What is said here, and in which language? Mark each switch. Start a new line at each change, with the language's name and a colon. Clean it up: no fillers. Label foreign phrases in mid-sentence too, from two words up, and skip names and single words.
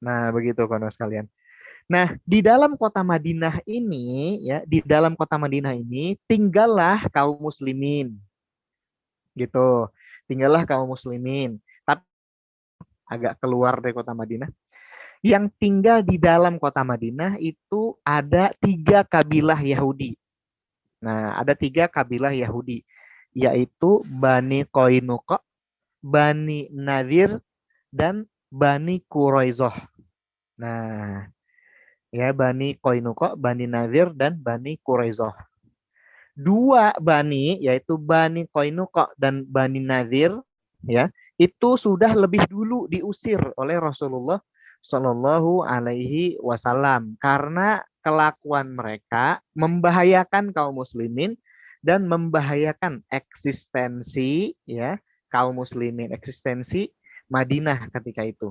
Indonesian: Nah, begitu kawan sekalian. Nah, di dalam kota Madinah ini ya, di dalam kota Madinah ini tinggallah kaum muslimin gitu. Tinggallah kaum muslimin. Tapi agak keluar dari kota Madinah. Yang tinggal di dalam kota Madinah itu ada 3 kabilah Yahudi. Nah, ada 3 kabilah Yahudi, yaitu Bani Koinuko, Bani Nadir, dan Bani Quraizoh. Nah, ya Bani Koinuko, Bani Nadir, dan Bani Quraizoh. 2 Bani, yaitu Bani Koinuko dan Bani Nadir, ya, itu sudah lebih dulu diusir oleh Rasulullah
Arabic: صلى الله عليه وسلم
Indonesian: karena kelakuan mereka membahayakan kaum muslimin dan membahayakan eksistensi ya kaum muslimin, eksistensi Madinah ketika itu.